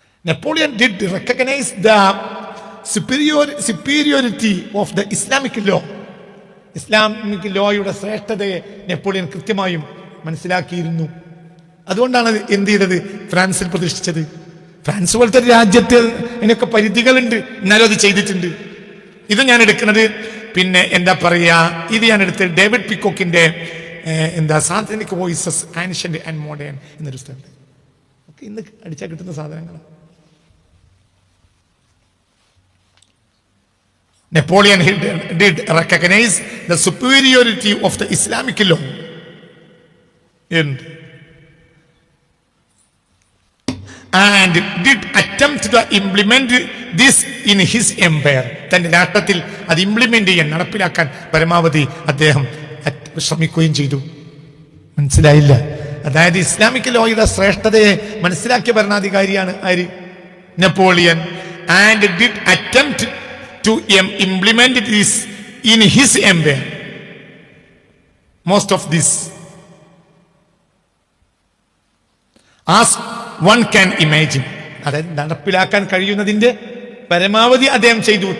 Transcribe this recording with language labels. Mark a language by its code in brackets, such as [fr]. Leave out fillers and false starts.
[en] Napoleon did recognize the superiority of the Islamic law. [ml] Islamic ലോയുടെ ശ്രേഷ്ഠതയെ Napoleon കൃത്യമായും മനസ്സിലാക്കിയിരുന്നു. അതുകൊണ്ടാണ് എന്ത് ചെയ്തത്? ഫ്രാൻസിൽ പ്രതിഷ്ഠിച്ചത്. ഫ്രാൻസ് പോലത്തെ രാജ്യത്ത് അതിനൊക്കെ പരിധികളുണ്ട്, എന്നാലും അത് ചെയ്തിട്ടുണ്ട്. ഇത് ഞാൻ എടുക്കുന്നത് പിന്നെ എന്താ പറയാ, ഇത് ഞാൻ എടുത്ത് David പിക്കോക്കിന്റെ സാത്തനിക് voices ancient and modern എന്നൊരു പുസ്തകമുണ്ട്. ഒക്കെ ഇന്ന് അടിച്ചാൽ കിട്ടുന്ന സാധനങ്ങളാണ്. [en] Napoleon did recognize the superiority of the Islamic law and did attempt to implement this in his empire. [ml] തന്റെ രാഷ്ട്രത്തിൽ അത് ഇംപ്ലിമെന്റ് ചെയ്യാൻ, നടപ്പിലാക്കാൻ പരമാവധി അദ്ദേഹം ശ്രമിക്കുകയും ചെയ്തു. മനസ്സിലായില്ല? അതായത് ഇസ്ലാമിക് ലോയുടെ ശ്രേഷ്ഠതയെ മനസ്സിലാക്കിയ ഭരണാധികാരിയാണ് ആര്? Napoleon. [en] And did attempt to implement this in his empire. Most of this, as one can imagine, [ml] അതായത് നടപ്പിലാക്കാൻ കഴിയുന്നതിന്റെ പരമാവധി അദ്ദേഹം ചെയ്തു.